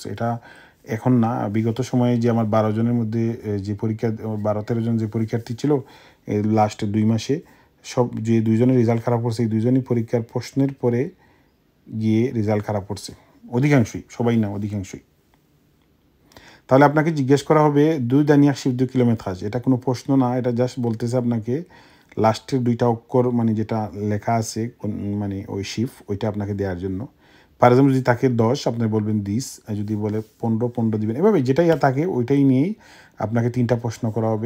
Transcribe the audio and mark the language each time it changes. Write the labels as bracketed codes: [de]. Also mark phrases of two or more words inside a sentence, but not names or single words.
[bn] এটা এখন না, বিগত সময়ে যে আমার 12 জনের মধ্যে যে পরীক্ষা 12-13 জন যে পরীক্ষার্থী ছিল লাস্ট 2 মাসে, সব যে 2 জনের রেজাল্ট খারাপ করছে, এই 2 জনই পরীক্ষার প্রশ্নের পরে গিয়ে রেজাল্ট খারাপ করছে। অধিকাংশই, সবাই না, অধিকাংশই। তাহলে আপনাকে জিজ্ঞেস করা হবে [fr] 2 dernières chiffres de kilométrage, [bn] এটা কোনো প্রশ্ন না, এটা জাস্ট বলতেছে আপনাকে লাস্টের 2টা অক্ষর, মানে যেটা লেখা আছে মানে ওই শিফট, ওইটা আপনাকে দেওয়ার জন্য। [en] for example [bn] যদি থাকে 10 আপনি বলবেন 20, আর যদি বলে 15 দিবেন। এভাবে যেটাই থাকে ওইটাই নিয়েই আপনাকে 3টা প্রশ্ন করা হবে।